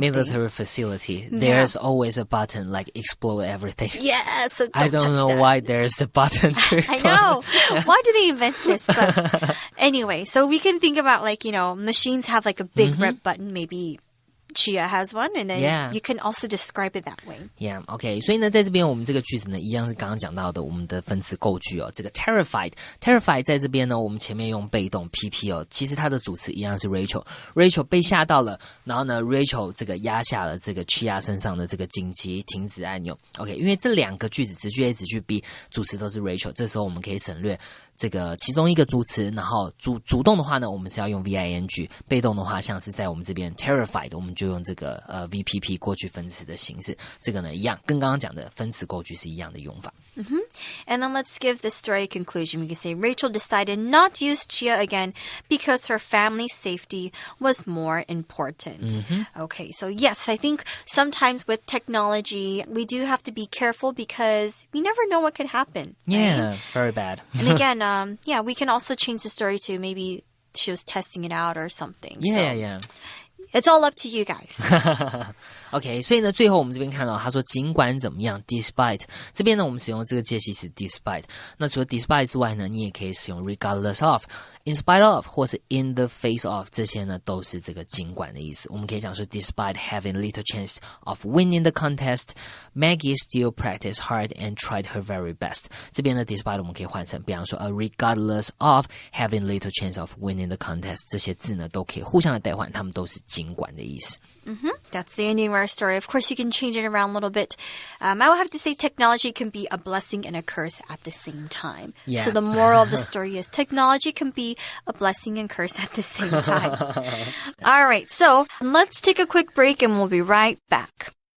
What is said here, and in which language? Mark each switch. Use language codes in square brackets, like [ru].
[en] Like in the military facility, there's always a button like explode everything. Yeah, so I don't know why there's a button to explode. I know. Why do they invent this? But anyway, so we can think about like, machines have like a big red button, maybe Chia has one, and then you can also describe it that way. Yeah, OK. [zh] 所以呢，在这边我们这个句子呢，一样是刚刚讲到的我们的分词构句哦。这个 terrified 在这边呢，我们前面用被动 PP 哦，其实它的主词一样是 Rachel 被吓到了，然后呢 Rachel 这个压下了这个 Chia 身上的这个紧急停止按钮。 OK， 因为这两个句子子句 A 子句 B 主词都是 Rachel， 这时候我们可以省略这个其中一个主词，然后主动的话呢，我们是要用 VING， 被动的话像是在我们这边 terrified， 我们就用这个VPP 过去分词的形式，这个呢一样，跟刚刚讲的分词构句是一样的用法。 [en] And then let's give the story a conclusion. We can say Rachel decided not to use Chia again because her family's safety was more important. Okay, so yes, I think sometimes with technology, we do have to be careful because we never know what could happen. Yeah, right? Very bad. And again, we can also change the story to maybe she was testing it out or something. Yeah. It's all up to you guys. [zh] OK， 所以呢，最后我们这边看到他说尽管怎么样 ，despite 这边呢，我们使用这个介系词 despite。那除了 despite 之外呢，你也可以使用 regardless of、in spite of 或是 in the face of， 这些呢都是这个尽管的意思。我们可以讲说 [en] despite having little chance of winning the contest, Maggie still practiced hard and tried her very best。 [zh] 这边呢 despite 我们可以换成，比方说 [en] regardless of having little chance of winning the contest， [zh] 这些字呢都可以互相的代换，它们都是尽管的意思。 [en] That's the ending of our story. Of course, you can change it around a little bit. I would have to say technology can be a blessing and a curse at the same time. Yeah. So the moral of the story is technology can be a blessing and curse at the same time. All right, so let's take a quick break and we'll be right back.